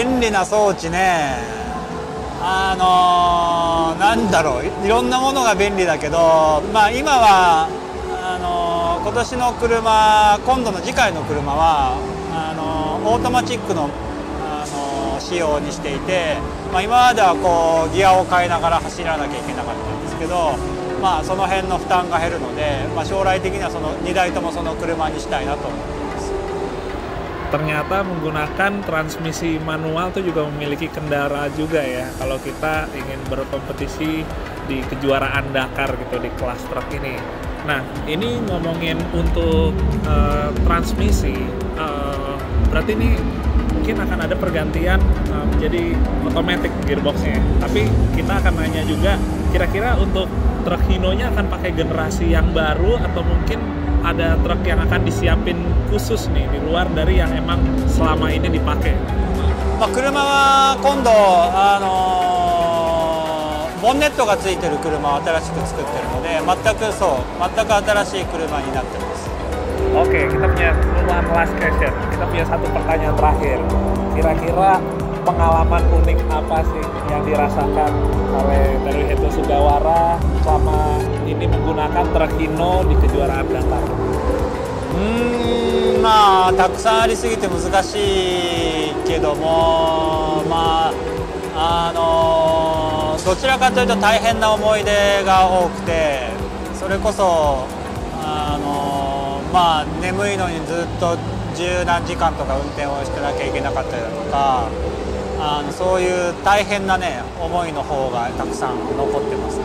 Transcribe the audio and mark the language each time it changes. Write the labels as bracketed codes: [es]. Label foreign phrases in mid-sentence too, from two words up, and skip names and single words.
[ja] 便利な装置ね、なんだろう、いろんなものが便利だけど、今は今年の車、今度の次回の車はオートマチックの仕様にしていて、今まではこうギアを変えながら走らなきゃいけなかったんですけど、その辺の負担が減るので、将来的にはその2台ともその車にしたいなと思っています。 [id] Ternyata menggunakan transmisi manual itu juga memiliki kendara juga ya kalau kita ingin berkompetisi di kejuaraan Dakar gitu di kelas truk ini. Nah, ini ngomongin untuk transmisi, berarti ini mungkin akan ada pergantian menjadi otomatis gearboxnya. Tapi kita akan nanya juga, kira-kira untuk truk Hino-nya akan pakai generasi yang baru atau mungkin ada truk yang akan disiapin khusus nih di luar dari yang emang selama ini dipakai? [ja] 車は今度ボンネットがついてる車を新しく作ってるので、全く新しい車になってます。 [id] Oke, kita punya [en] one last question. [id] Kita punya satu pertanyaan terakhir. Kira-kira pengalaman unik apa sih yang dirasakan oleh Teruhito Sugawara selama ini menggunakan truk Hino di kejuaraan Dakar? [ja] たくさんありすぎて難しいけども、どちらかというと大変な思い出が多くて、それこそ眠いのにずっと十何時間とか運転をしてなきゃいけなかったりだとか、そういう大変なね思いの方がたくさん残ってますね。